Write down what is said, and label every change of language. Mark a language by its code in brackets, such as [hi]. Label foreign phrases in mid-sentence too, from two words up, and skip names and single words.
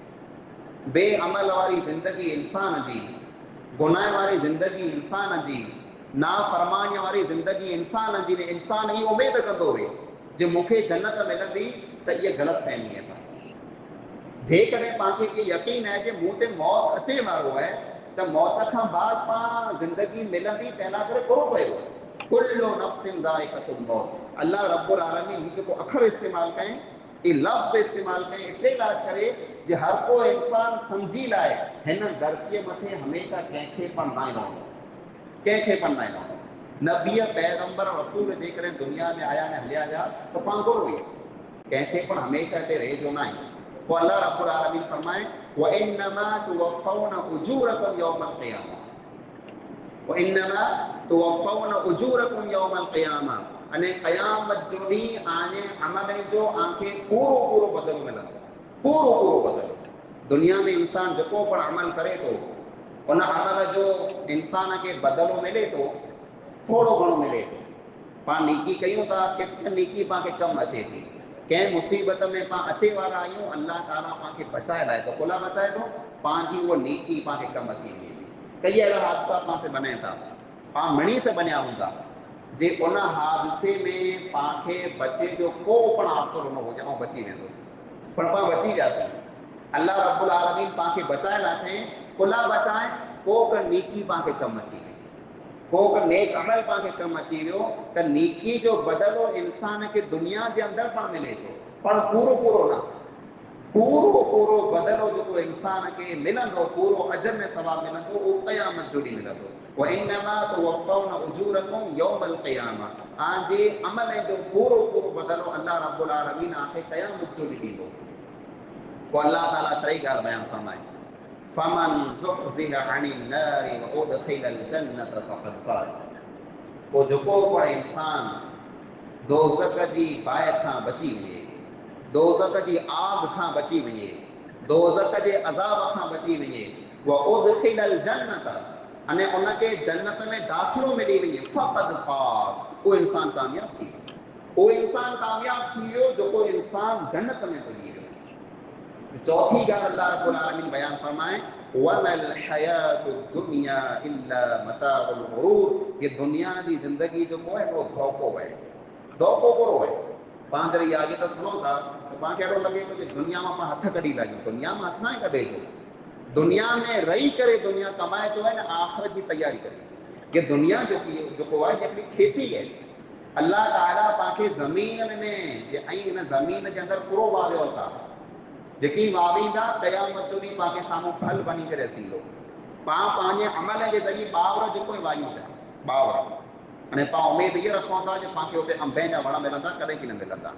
[sd] बेअमल वारी ज़िंदगी इंसान जी, गुनाह वारी ज़िंदगी इंसान जी, नाफ़रमानीअ वारी ज़िंदगी इंसान जी ने इंसान ही उम्मीद कंदो हुए जे मूंखे जन्नत मिलंदी त इहा ग़लतफ़हमी आहे। जेकॾहिं पांखे इहो यकीन आहे जे मूं ते मौत अचे वारो आहे त मौत खां बाद पां ज़िंदगी मिलंदी, तंहिं करे पूरो कयो [ar] كل نفس ذائقة الموت. الله رب العالمين [sd] ही जेको अखर इस्तेमालु कयईं, ई लफ़्ज़ इस्तेमालु कयईं एतिरे लाइ करे जे हर को इंसान सम्झी लाए हिन धरतीअ मथे हमेशह कंहिंखे पण न रहंदो, कंहिंखे पण न रहंदो। नबी पैगंबर रसूल जेकॾहिं दुनिया में आया ऐं हलिया विया त पाण गुरू हुई, कंहिंखे पण हमेशह हिते रहिजो न आहे। पोइ [ar] الله رب العالمين [sd] फरमाए [ar] وإنما توفون أجوركم يوم القيامة, وإنما توفون أجوركم يوم القيامة, [sd] अने क़यामत जो ॾींहुं आने अमल जो आंखे पूरो पूरो बदलो मिलंदो, पूरो पूरो बदलो। दुनिया में इंसान जेको पण अमल करे थो उन अमल जो इंसान खे बदलो मिले थो, थोरो घणो मिले थो। पाण नेकी कयूं था, किथे नेकी पाण खे कमु अचे थी, कंहिं मुसीबत में पाण अचे वारा आहियूं, [ar] الله تعالى [sd] पाण खे बचाए लाए थो, कोला बचाए थो, पंहिंजी उहा नेकी पाण खे कमु अची वञे थी। कई अहिड़ा हादसा पाण से बने था, पाण मणी से बनिया हूंदा, जे उन हादसे में पाण खे बचे जो को पण असरु न हुजे ऐं बची वेंदुसि, पर पाण बची वियासीं। [ar] الله رب العالمين [sd] पाण खे बचाए लाथई, कोला बचाए, को क नेकी पाण खे कमु अची वई, को क नेक अमल पाण खे कमु अची वियो त नेकी जो बदलो इंसान खे दुनिया जे अंदरि पण मिले थो, पर पूरो पूरो न, पूरो पूरो बदलो जेको इंसान खे मिलंदो, पूरो अजर में सवाब मिलंदो, उहो क़यामत जो ॾींहुं मिलंदो। [ar] وإنما توفون أجوركم يوم القيامة, [sd] तव्हांजे अमल जो पूरो पूरो बदलो [ar] الله رب العالمين [sd] तव्हांखे क़यामत जो ॾींहुं ॾींदो। पोइ [ar] الله تعالى [sd] टेई ॻाल्हि बयानु फरमाए [ar] فمن زحزح عن النار وأدخل الجنة فقد فاز. [sd] पोइ जेको पण इंसान दोज़ख जी बाहि खां बची वञे, दोज़ख जी आग खां बची वञे, दोज़ख जे अज़ाब खां बची वञे, [ar] وأدخل الجنة, [sd] अने उनखे जन्नत में दाख़िलो मिली वञे, [ar] فقد فاز, [sd] उहो इंसान कामयाब थी वियो, उहो इंसान कामयाब थी वियो जेको इंसान जन्नत में पुॼी वियो। चौथी ॻाल्हि [ar] الله رب العالمين [sd] बयानु फरमाए [ar] وما الحياة الدنيا إلا متاع الغرور, [sd] ये दुनिया जी ज़िंदगी जो को है वो धोखो है, धोखो पूरो है। पाण जॾहिं इहा आयत सुनो था त पाण खे अहिड़ो लॻे थो कि दुनिया मां पाण हथ कढी लाहियूं, दुनिया मां हथ न कढे थो, दुनिया में रही करे दुनिया कमाए थो ऐं आख़िरत जी तयारी करे। ये दुनिया जेको आहे हिकिड़ी खेती है। [ar] الله تعالى [sd] पाण खे ज़मीन में ऐं हिन ज़मीन जे अंदरि पूरो वारियो था, जेकी वावींदा क़यामत जो ॾींहुं पाण खे साम्हूं फल बनी करे अची वेंदो। पाण पंहिंजे अमल जे ज़रिए ॿावर जेको वायूं पिया, ॿावर, अने पाण उमेदु इहा रखूं था कि पाण खे हुते अंबे जा वण मिलंदा, कॾहिं की न मिलंदा।